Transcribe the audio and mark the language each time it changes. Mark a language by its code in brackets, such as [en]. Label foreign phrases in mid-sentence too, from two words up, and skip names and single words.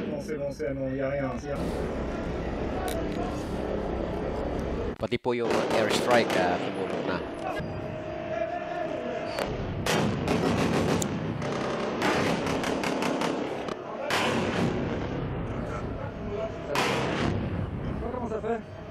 [fr] c'est bon, y a rien. [tl] Pati po yung airstrike tumulong na. [fr] Comment ça fait?